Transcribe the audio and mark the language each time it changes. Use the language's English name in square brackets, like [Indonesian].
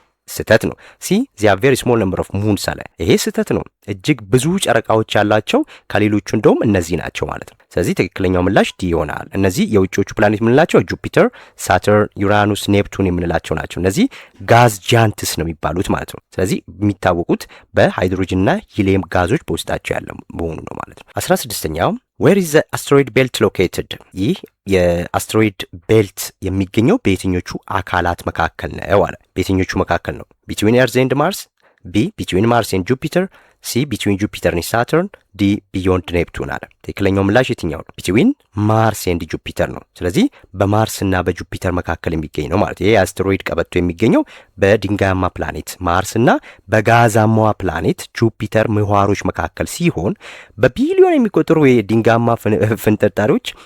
[Amharic] ስህተት ነው። ሲ [English] they have very small number of moons [Amharic] አለ። ይሄ ስህተት ነው። እጅግ ብዙ ጨረቃዎች ያላቸው ከሌሎቹ እንደውም እነዚህ ናቸው ማለት ነው። ስለዚህ ትክክለኛው ምላሽ ዲ ይሆናል። እነዚህ የውጪዎቹ ፕላኔት የምንላቸው ጁፒተር፣ ሳተርን፣ ዩራኑስ፣ ኔፕቱን የምንላቸው ናቸው። እነዚህ ጋዝ ጃንትስ ነው የሚባሉት ማለት ነው። ስለዚህ የሚታወቁት በሃይድሮጅንና ሂሊየም ጋዞች በውስጣቸው ያለ መሆኑ ነው ማለት ነው። 16ኛው [English] where is the asteroid belt located? [Amharic] ይህ የአስትሮይድ ቤልት የሚገኘው በየትኞቹ አካላት መካከል ነው አለ። በየትኞቹ መካከል ነው? [English] between earth and mars፣ ቢ between mars and jupiter፣ ሲ between jupiter and saturn፣ ዲ beyond neptune [Amharic] አለ። ትክክለኛው ምላሽ የትኛው ነው? [English] between mars and jupiter [Amharic] ነው። ስለዚህ በማርስ እና በጁፒተር መካከል የሚገኝ ነው ማለት። ይሄ የአስትሮይድ ቀበቶ የሚገኘው በድንጋያማ ፕላኔት ማርስ እና በጋዛማዋ ፕላኔት ጁፒተር ምህዋሮች መካከል ሲሆን በቢሊዮን የሚቆጠሩ የድንጋያማ ፍንጥርጣሪዎች